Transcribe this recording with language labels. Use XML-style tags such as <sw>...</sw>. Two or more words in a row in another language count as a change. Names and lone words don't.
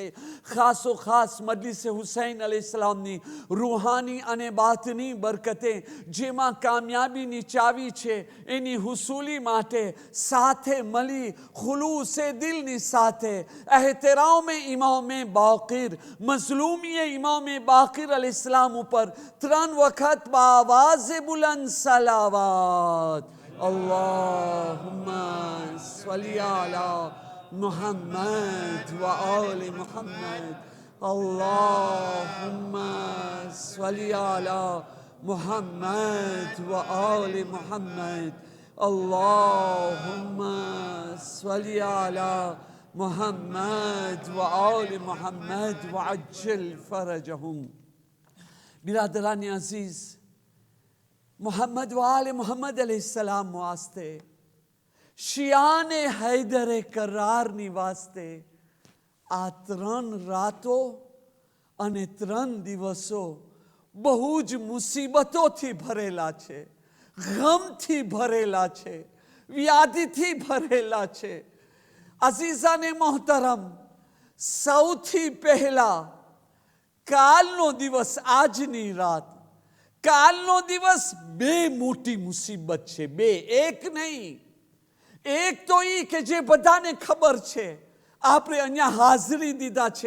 <gu>ખાસો ખાસ મજલિસ હુસૈન અલૈહિસ્સલામ ની રૂહાની અને બાતની બરકતે જેમાં કામયાબી ની ચાવી છે એની હુસૂલી માટે સાથે મળી</gu> <ur>خلوصِ دل</ur> <gu>ની સાથે એહતરામ ઇમામ બાકિર મઝલૂમી ઇમામ બાકિર અલૈહિસ્સલામ ઉપર ત્રણ વક્ત</gu> <ur>باآواز بلند صلوات.</ur> <ar>اللهم صل على محمد وآل محمد. اللهم صل على محمد وآل محمد. اللهم صل على محمد وآل محمد وعجل فرجهم.</ar> <ur>برادران عزیز,</ur> <ar>محمد وآل محمد عليه السلام</ar> <gu>વાસ્તે, શિયાન હૈદર કરાર ની વાસ્તે આ ત્રણ રાતો અને ત્રણ દિવસો બહુ જ મુસીબતો થી ભરેલા છે, ગમ થી ભરેલા છે, વ્યાધિ થી ભરેલા છે।</gu> <ur>عزیزانِ محترم,</ur> <gu>સૌથી પહેલા કાલનો દિવસ, આજની રાત, કાલનો દિવસ બે મોટી મુસીબત છે, બે, એક નહીં. એક તો એ કે જે બધાને ખબર છે, આપણે અહીંયા હાજરી દીધા છે.</gu>